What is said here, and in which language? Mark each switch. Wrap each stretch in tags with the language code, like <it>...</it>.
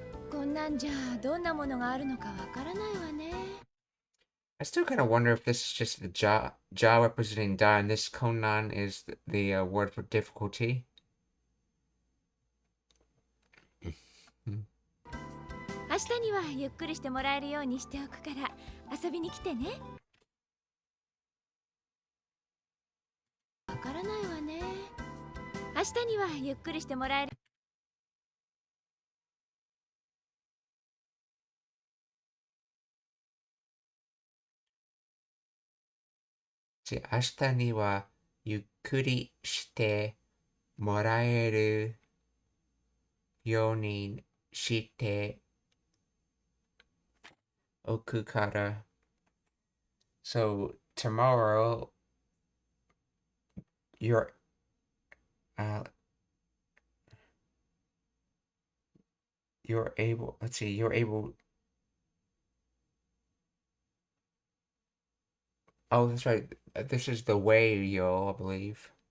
<ja>こんなんじゃどんなものがあるのかわからないわね。</ja> <en>I still kind of wonder if this is just the ja representing da, and this konan is the word for difficulty.</en> <ja>明日にはゆっくりしてもらえるようにしておくから遊びに来てね。わからないわね。明日にはゆっくりしてもらえる。明日にはゆっくりしてもらえるようにしておくから。</ja> <en>So tomorrow you're able, let's see, you're able, oh, that's right, this is the way, yo, I believe.</en>